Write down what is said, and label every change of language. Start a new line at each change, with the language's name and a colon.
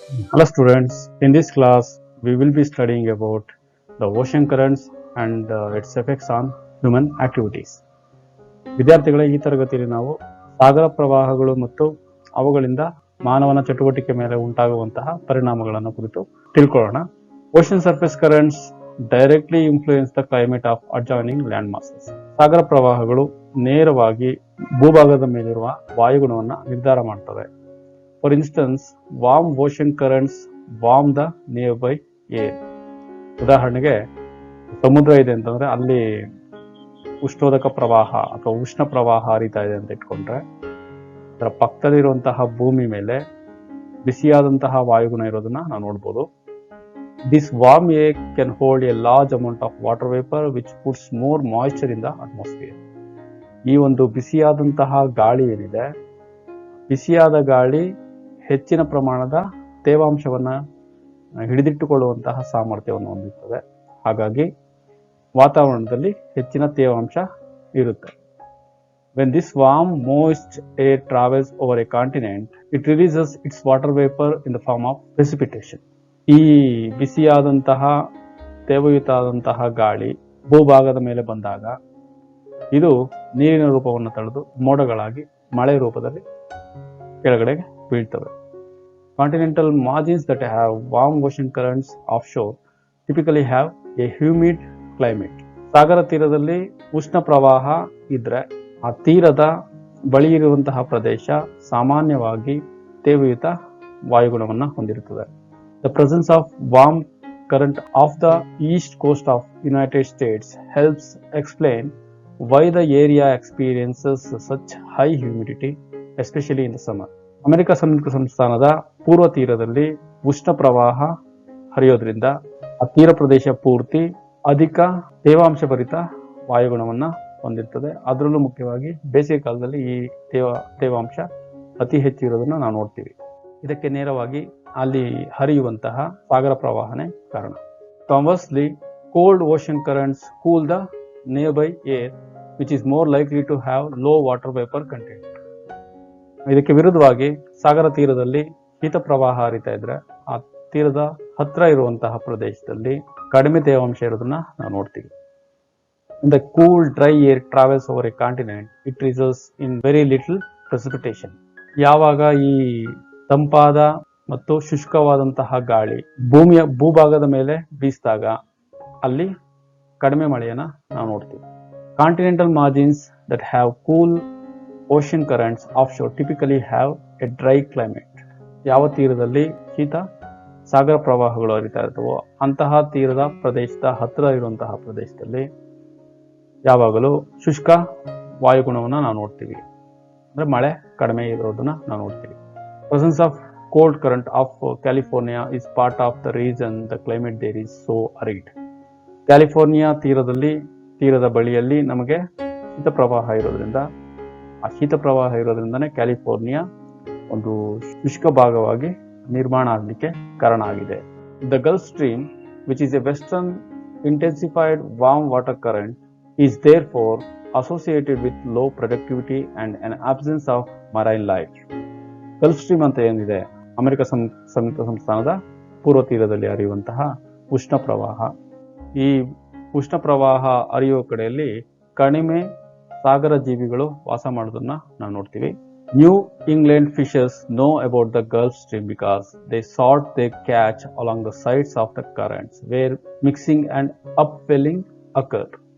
English: Hello students, in this class we will be studying about the ocean currents and its effects on human activities.
Kannada: ವಿದ್ಯಾರ್ಥಿಗಳೇ, ಈ ತರಗತಿಯಲ್ಲಿ ನಾವು ಸಾಗರ ಪ್ರವಾಹಗಳು ಮತ್ತು ಅವುಗಳಿಂದ ಮಾನವನ ಚಟುವಟಿಕೆ ಮೇಲೆ ಉಂಟಾಗುವಂತಹ ಪರಿಣಾಮಗಳನ್ನು ಕುರಿತು ತಿಳ್ಕೊಳ್ಳೋಣ.
English: Ocean surface currents directly influence the climate of adjoining land masses.
Kannada: ಸಾಗರ ಪ್ರವಾಹಗಳು ನೇರವಾಗಿ ಭೂಭಾಗದ ಮೇಲಿರುವ ವಾಯುಗುಣವನ್ನು ನಿರ್ಧಾರ ಮಾಡ್ತವೆ.
English: For instance, warm ocean currents warm the nearby air.
Kannada: ಉದಾಹರಣೆಗೆ ಸಮುದ್ರ ಇದೆ ಅಂತಂದ್ರೆ ಅಲ್ಲಿ ಉಷ್ಣೋದಕ ಪ್ರವಾಹ ಅಥವಾ ಉಷ್ಣ ಪ್ರವಾಹ ಹರಿತಾ ಇದೆ ಅಂತ ಇಟ್ಕೊಂಡ್ರೆ ಅದರ ಪಕ್ಕದಲ್ಲಿರುವಂತಹ ಭೂಮಿ ಮೇಲೆ ಬಿಸಿಯಾದಂತಹ ವಾಯುಗುಣ ಇರೋದನ್ನ ನಾವು ನೋಡ್ಬೋದು.
English: This warm air can hold a large amount of water vapor which puts more moisture in the atmosphere.
Kannada: ಈ ಒಂದು ಬಿಸಿಯಾದಂತಹ ಗಾಳಿ ಏನಿದೆ, ಬಿಸಿಯಾದ ಗಾಳಿ ಹೆಚ್ಚಿನ ಪ್ರಮಾಣದ ತೇವಾಂಶವನ್ನ ಹಿಡಿದಿಟ್ಟುಕೊಳ್ಳುವಂತಹ ಸಾಮರ್ಥ್ಯವನ್ನು ಹೊಂದಿರುತ್ತದೆ. ಹಾಗಾಗಿ ವಾತಾವರಣದಲ್ಲಿ ಹೆಚ್ಚಿನ ತೇವಾಂಶ ಇರುತ್ತೆ.
English: When this warm moist air travels over a continent, it releases its water vapor in the form of precipitation.
Kannada: ಈ ಬಿಸಿಯಾದಂತಹ ತೇವಯುತ ಆದಂತಹ ಗಾಳಿ ಭೂಭಾಗದ ಮೇಲೆ ಬಂದಾಗ ಇದು ನೀರಿನ ರೂಪವನ್ನು ತಳೆದು ಮೋಡಗಳಾಗಿ ಮಳೆ ರೂಪದಲ್ಲಿ ಕೆಳಗಡೆ ಬೀಳ್ತವೆ.
English: Continental margins that have warm ocean currents offshore typically have a humid climate.
Kannada: ಸಾಗರ ತೀರದಲ್ಲಿ ಉಷ್ಣ ಪ್ರವಾಹ ಇದ್ರೆ ಆ ತೀರದ ಬಳಿ ಇರುವಂತಹ ಪ್ರದೇಶ ಸಾಮಾನ್ಯವಾಗಿ ತೇವಯುತ ವಾಯುಗುಣವನ್ನು ಹೊಂದಿರುತ್ತದೆ.
English: The presence of warm current off the east coast of United States helps explain why the area experiences such high humidity, especially in the summer.
Kannada: America ಸಂಯುಕ್ತ ಸಂಸ್ಥಾನದ ಪೂರ್ವ ತೀರದಲ್ಲಿ ಉಷ್ಣ ಪ್ರವಾಹ ಹರಿಯೋದ್ರಿಂದ ಆ ತೀರ ಪ್ರದೇಶ ಪೂರ್ತಿ ಅಧಿಕ ತೇವಾಂಶಭರಿತ ವಾಯುಗುಣವನ್ನ ಹೊಂದಿರ್ತದೆ. ಅದರಲ್ಲೂ ಮುಖ್ಯವಾಗಿ ಬೇಸಿಗೆ ಕಾಲದಲ್ಲಿ ಈ ತೇವಾಂಶ ಅತಿ ಹೆಚ್ಚು ಇರೋದನ್ನ ನಾವು ನೋಡ್ತೀವಿ. ಇದಕ್ಕೆ ನೇರವಾಗಿ ಅಲ್ಲಿ ಹರಿಯುವಂತಹ ಸಾಗರ ಪ್ರವಾಹನೇ ಕಾರಣ.
English: Conversely, cold ocean currents cool the nearby air, which is more likely to have low water vapor content.
Kannada: ಇದಕ್ಕೆ ವಿರುದ್ಧವಾಗಿ ಸಾಗರ ತೀರದಲ್ಲಿ ಶೀತ ಪ್ರವಾಹ ಹರಿತಾ ಇದ್ರೆ ಆ ತೀರದ ಹತ್ರ ಇರುವಂತಹ ಪ್ರದೇಶದಲ್ಲಿ ಕಡಿಮೆ ತೇವಾಂಶ ಇರೋದನ್ನ ನಾವು ನೋಡ್ತೀವಿ.
English: In the cool dry air travels over a continent, it results in very little precipitation.
Kannada: ಯಾವಾಗ ಈ ತಂಪಾದ ಮತ್ತು ಶುಷ್ಕವಾದಂತಹ ಗಾಳಿ ಭೂಭಾಗದ ಮೇಲೆ ಬೀಸಿದಾಗ ಅಲ್ಲಿ ಕಡಿಮೆ ಮಳೆಯನ್ನ ನಾವು ನೋಡ್ತೀವಿ.
English: Continental margins that have cool ocean currents offshore typically have a dry climate.
Kannada: ಯಾವ ತೀರದಲ್ಲಿ ಶೀತ ಸಾಗರ ಪ್ರವಾಹಗಳು ಹರಿತಾ ಇರ್ತವೋ ಅಂತಹ ತೀರದ ಪ್ರದೇಶದ ಹತ್ತಿರ ಇರುವಂತಹ ಪ್ರದೇಶದಲ್ಲಿ ಯಾವಾಗಲೂ ಶುಷ್ಕ ವಾಯುಗುಣವನ್ನು ನಾವು ನೋಡ್ತೀವಿ. ಅಂದ್ರೆ ಮಳೆ ಕಡಿಮೆ ಇರೋದನ್ನ ನಾವು ನೋಡ್ತೀವಿ.
English: Presence of cold current of California is part of the reason the climate there is so arid.
Kannada: California ತೀರದ ಬಳಿಯಲ್ಲಿ ನಮಗೆ ಶೀತ ಪ್ರವಾಹ ಇರೋದ್ರಿಂದ ಆ ಶೀತ ಪ್ರವಾಹ ಇರೋದ್ರಿಂದನೇ ಕ್ಯಾಲಿಫೋರ್ನಿಯಾ ಒಂದು ಶುಷ್ಕ ಭಾಗವಾಗಿ ನಿರ್ಮಾಣ ಆಗಲಿಕ್ಕೆ ಕಾರಣ ಆಗಿದೆ.
English: The Gulf Stream, which is a western intensified warm water current, is therefore associated with low productivity and an absence of marine life.
Kannada: Gulf stream ಅಂತ ಏನಿದೆ, ಅಮೆರಿಕ ಸಂಯುಕ್ತ ಸಂಸ್ಥಾನದ ಪೂರ್ವ ತೀರದಲ್ಲಿ ಹರಿಯುವಂತಹ ಉಷ್ಣ ಪ್ರವಾಹ. ಈ ಉಷ್ಣ ಪ್ರವಾಹ ಹರಿಯುವ ಕಡೆಯಲ್ಲಿ ಕಡಿಮೆ ಸಾಗರ ಜೀವಿಗಳು ವಾಸ ಮಾಡೋದನ್ನ ನಾವು ನೋಡ್ತೀವಿ.
English: New England fishers know about the Gulf Stream because they sort they catch along the sides of the currents where mixing and upwelling occur.